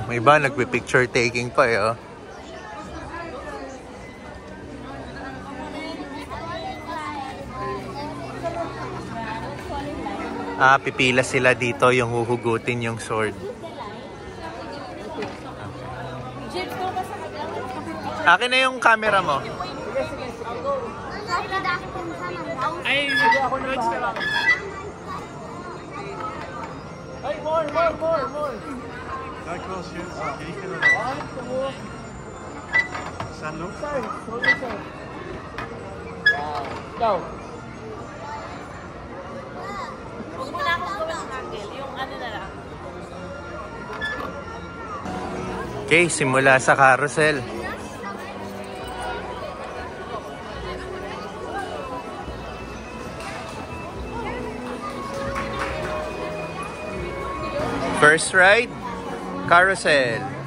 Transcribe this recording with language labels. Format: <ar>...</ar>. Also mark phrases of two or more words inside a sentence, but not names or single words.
<tl>May iba nagpi-picture taking pa eh, oh. Pipila sila dito yung huhugutin yung sword. Akin na yung camera mo. Ay, ako na ba? Ay, more.</tl> <fr>D'accord, chef. Ça no?</fr> <tl>Go. Huwag mo na akong gawin ng angle. Yung ano na lang. Okay, simula sa carousel.</tl> <en>First ride, carousel.</en>